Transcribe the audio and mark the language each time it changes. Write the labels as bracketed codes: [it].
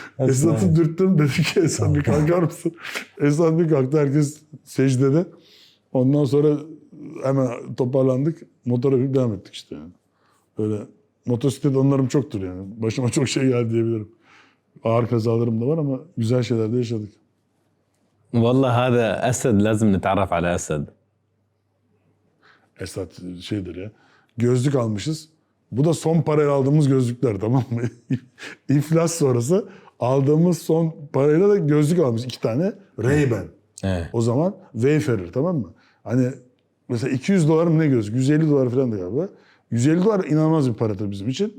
[tr] Esat'ı dürttüm. Dedim ki Esat bir kalkar mısın? Esat bir kalktı. Herkes secdede. Ondan sonra hemen toparlandık. Motora bir devam ettik işte. Yani. Öyle motosiklet anılarım çoktur yani. Başıma çok şey geldi diyebilirim. Ağır kazalarım da var ama güzel şeyler de yaşadık. [ar] والله هذا أسد لازم نتعرف على أسد. [tr] Esat şeydir ya. Gözlük almışız. Bu da son parayla aldığımız gözlükler tamam mı? İflas sonrası aldığımız son parayla da gözlük almış 2 tane. Ray-Ban. Evet. O zaman Wayfarer tamam mı? Hani mesela 200 dolar mı ne gözlük? 150 dolar falan da galiba. 150 dolar inanılmaz bir paradır bizim için.